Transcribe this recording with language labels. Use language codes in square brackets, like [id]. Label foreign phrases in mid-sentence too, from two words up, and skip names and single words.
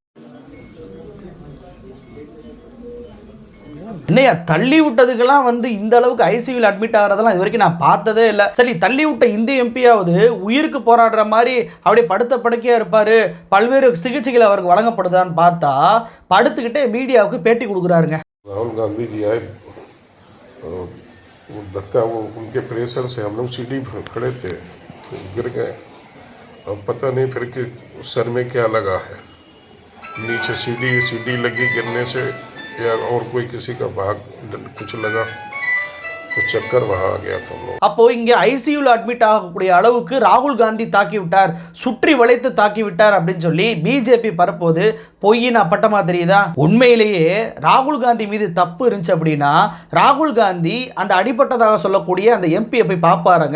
[ta] என்னையா தள்ளி விட்டதுக்கெல்லாம் இந்த அளவுக்கு [en] ICU admit [ta] ஆகிறதெல்லாம் இது வரைக்கும் நான் பார்த்ததே இல்லை. சரி, தள்ளி விட்ட இந்த எம்பியாவது உயிருக்கு போராடுற மாதிரி அப்படியே படுத்த படுக்கையாக இருப்பார், பல்வேறு சிகிச்சைகள் அவருக்கு வழங்கப்படுதான்னு பார்த்தா படுத்துக்கிட்டே மீடியாவுக்கு பேட்டி கொடுக்குறாருங்க. [hi] राहुल गांधी जी आए, धक्का, वो उनके प्रेशर से हम लोग सीढ़ी पर खड़े थे तो गिर गए, और पता नहीं फिर कि सर में क्या लगा है, नीचे सीढ़ी लगी गिरने से या और कोई किसी का भाग कुछ लगा तो चक्कर वहाँ आ गया था। [ta] அப்போ இங்கே [en] ICU admit [ta] ஆகக்கூடிய அளவுக்கு ராகுல் காந்தி தாக்கி விட்டார், சுற்றி வளைத்து தாக்கி விட்டார் அப்படின்னு சொல்லி பிஜேபி பரப்போது பொய்யின் அப்பட்டமா தெரியுதா? உண்மையிலேயே ராகுல் காந்தி மீது தப்பு இருந்துச்சு அப்படின்னா ராகுல் காந்தி அந்த அடிபட்டதாக சொல்லக்கூடிய அந்த எம்பியை போய் பார்ப்பாருங்க.